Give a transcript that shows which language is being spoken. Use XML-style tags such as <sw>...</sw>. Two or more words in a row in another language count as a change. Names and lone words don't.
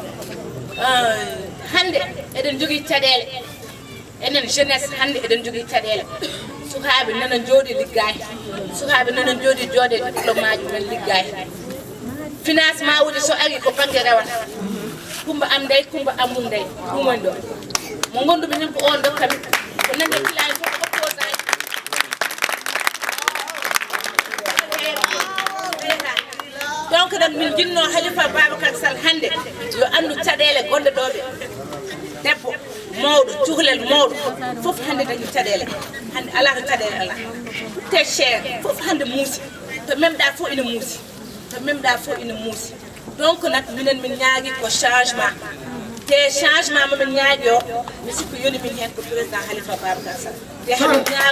<ff>hande eɗen jogui caɗele enen jeunesse hande eɗen jogui caɗele sukaɓe nana jooɗi liggay sukaɓe nana jooɗi jooɗe diplôme aji men liggay financement uji so ari ko banggue rewata kumba am ndey kumba am mum ndey ɗum woni ɗo mo gondumi hen ko on dokkami ko nande kilani fof opposant donc nag min jinno Halifa Babacar Sall hande yo andu caɗele gonɗe ɗoɓe debbo mawɗo cuhlel mawɗo fof hande dañi caɗele hande ala to caɗele ala te cher fof hande muusi to memɗa fof ina muusi to memɗa fof ina muusi donc nak minen min ñaagui ko changement te changement momin ñaagui o mi sikku yoni min hen ko président Halifa Babacar Sall te hamin</ff>